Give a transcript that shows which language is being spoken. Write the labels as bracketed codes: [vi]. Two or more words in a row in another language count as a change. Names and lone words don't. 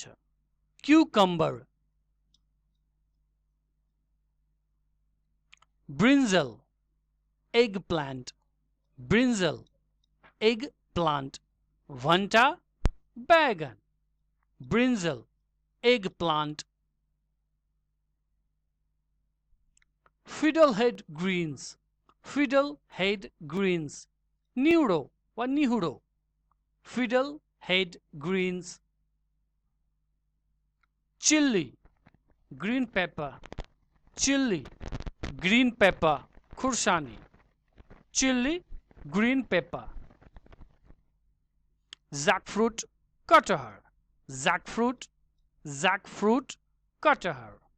[en] cucumber. brinjal. egg plant. brinjal. egg plant. [ne] भन्टा. बैगन. [en] brinjal. egg plant. fiddlehead greens. Fiddlehead greens. [ne] Niuro वा निहुरो. [en] Fiddlehead greens. Chili. Green pepper. chili, green pepper, khursani, chili, green pepper. Jackfruit, कटहर, jackfruit, jackfruit, कटहर.